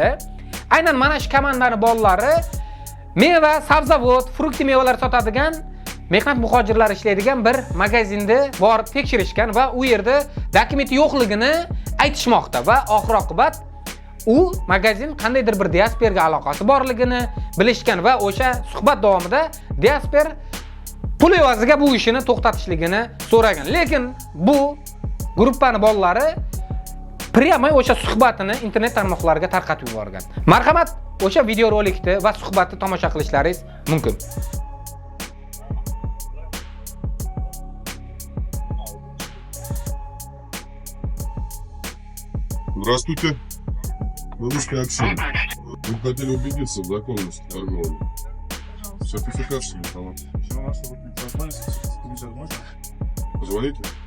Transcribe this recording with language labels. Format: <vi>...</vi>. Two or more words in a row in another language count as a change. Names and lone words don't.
<uz>Aynan mana shu komandaning bolalari meva, sabzavot, frukti mevalar sotadigan mehnat muhojirlari ishlaydigan bir magazinda borib tekshirishgan va u yerda dokumenti yo'qligini aytishmoqda va oxir oqibat u magazin qandaydir bir diasporga aloqasi borligini bilishgan va o'sha suhbat davomida diaspor pul evaziga bu ishini to'xtatishligini so'ragan. Lekin bu guruhning bolalari priyamay o'sha suhbatini internet tarmoqlariga tarqatib yuborgan. Marhamat, o'sha videorolikni va suhbatni tomosha qilishlaringiz mumkin.</uz> <ru>Здравствуйте. Мы Русское общение. Мы хотели убедиться в законности торговли. Сертификация товара. Позвоните?</ru>